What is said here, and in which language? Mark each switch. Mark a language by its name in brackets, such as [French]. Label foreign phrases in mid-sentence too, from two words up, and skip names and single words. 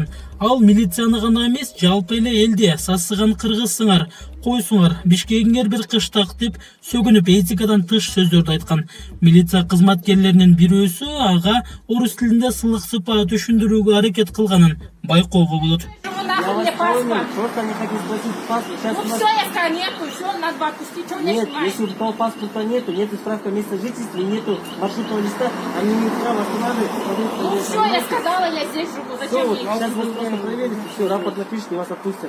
[Kyrgyz] Ал милицияны гана эмес, жалпы эле элди сасыган кыргызсыңар, койсуңар, Бишкегиңер бир кыштак деп сөгүнүп этикадан тыш сөздөрдү айткан. Милиция кызматкерлеринин бирөөсү ага орус тилинде сылык сыпаа түшүндүрүүгө аракет кылганын байкоого болот. [Russian] Просто не хотите спросить паспорт. Сейчас все, я сказала, нету, все, надо отпустить, что не нет, снимать? если у того паспорта нету справка места жительства, нету маршрутного листа, они не права останавливать. Ну все, я сказала, я здесь живу, зачем мне? Сейчас вы просто проверите, все, рапорт напишите, вас отпустят.